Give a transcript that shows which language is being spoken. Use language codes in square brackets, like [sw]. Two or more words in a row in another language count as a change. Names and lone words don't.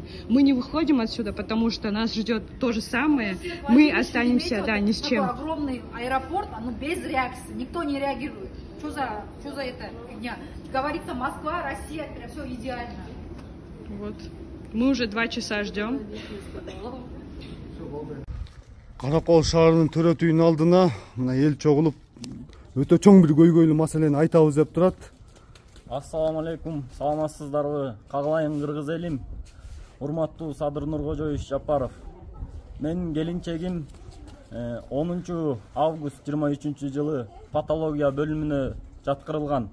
[ru] Мы не выходим отсюда, потому что нас ждет то же самое, мы останемся, ни с чем. Такой огромный аэропорт, без реакции, никто не реагирует. Что за это фигня? Говорится, Москва, Россия, все идеально. Вот. Мы уже 2 часа ждем. [ky] Каракол шаарынын төрөт үйүнүн алдына мына эл чогулуп өтө чоң бир көйгөйлүү маселени айтабыз деп турат. [ar] السلام عليكم, [ky] саламатсыздарбы? Кагылайын кыргыз элим. Урматтуу Садыр Нуркожоевич Жапаров. Менин келинчегим 10 август 23 жылы патология бөлүмүнө жаткырылган.